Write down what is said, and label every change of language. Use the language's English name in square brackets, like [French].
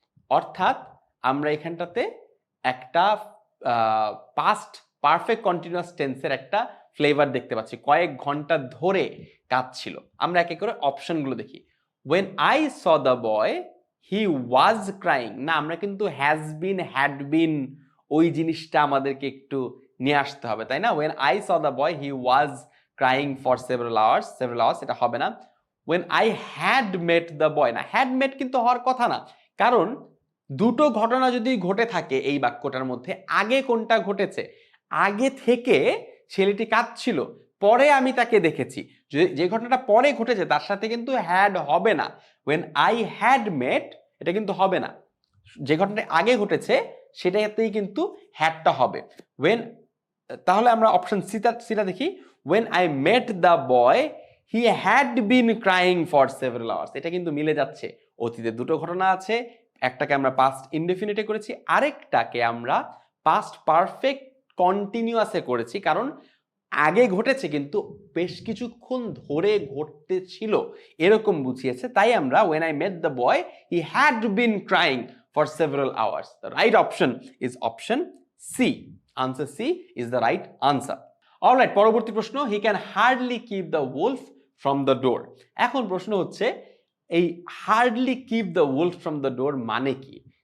[Bangla] অর্থাৎ আমরা এখানটাতে একটা পাস্ট পারফেক্ট কন্টিনিউয়াস টেন্সের একটা ফ্লেভার দেখতে পাচ্ছি, কয়েক ঘন্টা ধরে কাঁদছিল। আমরা একে করে অপশনগুলো দেখি। [English] when I saw the boy he was crying, [Bangla] না আমরা কিন্তু হ্যাজ বিন হ্যাড বিন ওই জিনিসটা আমাদেরকে একটু নিয়ে আসতে হবে, তাই না? [English] when I saw the boy he was crying for several hours, এটা হবে না। when I had met the boy, [Bangla] না had met কিন্তু হওয়ার কথা না, কারণ দুটো ঘটনা যদি ঘটে থাকে এই বাক্যটার মধ্যে, আগে কোনটা ঘটেছে? আগে থেকে ছেলেটি কাঁদছিল, পরে আমি তাকে দেখেছি। যে ঘটনাটা পরে ঘটেছে তার সাথে কিন্তু হ্যাড হবে না। when I had met এটা কিন্তু হবে না, যে ঘটনাটা আগে ঘটেছে সেটাতেই কিন্তু হ্যাডটা হবে। when, তাহলে আমরা অপশন সিটা দেখি। [English] when I met the boy he had been crying for several hours, [Bangla] এটা কিন্তু মিলে যাচ্ছে। অতীতে দুটো ঘটনা আছে, একটাকে আমরা পাস্ট ইনডেফিনিটে করেছি, আরেকটাকে আমরা পাস্ট পারফেক্ট কন্টিনিউয়াসে করেছি, কারণ আগে ঘটেছে কিন্তু বেশ কিছুক্ষণ ধরে ঘটতেছিল এরকম বুঝিয়েছে। তাই আমরা [English] when I met the boy he had been crying for several hours. The right option is option C. Answer C is the right answer. Alright, [Bangla] পরবর্তী প্রশ্ন, [English] he can hardly keep the wolf from the door. [Bangla] এখন প্রশ্ন হচ্ছে এই hardly keep the wolf from the door মানে কি?